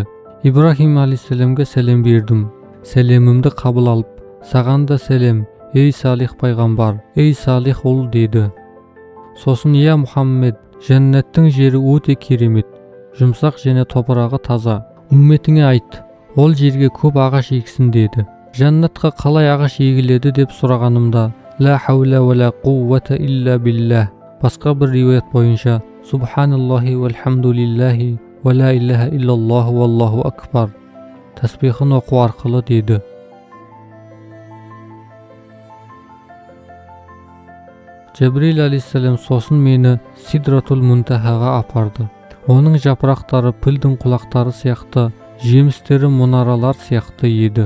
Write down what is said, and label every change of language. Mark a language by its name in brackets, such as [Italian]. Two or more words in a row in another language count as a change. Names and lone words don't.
[Kazakh] Ибрахим алейхиссаламға сәлем бердім. Сәлемімді қабыл алып, саған да сәлем, ей салих пайғамбар, ей салих ұл деді. Сосын, я Мұхаммед, жәннаттың жері өте керемет, жұмсақ және топырағы таза. Үмметіңе айт, ол жерге көп ағаш егсін деді. Жәннатқа қалай ағаш егіледі деп сұрағанымда, [Arabic] لا حول ولا قوة إلا بالله. [Kazakh] Басқа бір риуаят бойынша, [Arabic] سبحان الله والحمد لله ولا إله إلا الله والله أكبر. [Kazakh] Тәсбихін оқу арқылы деді. Жәбірейіл алейхиссалам сосын мені Сидратул Мунтахаға апарды. Оның жапырақтары пілдің құлақтары сияқты, жемістері мұнаралар сияқты еді.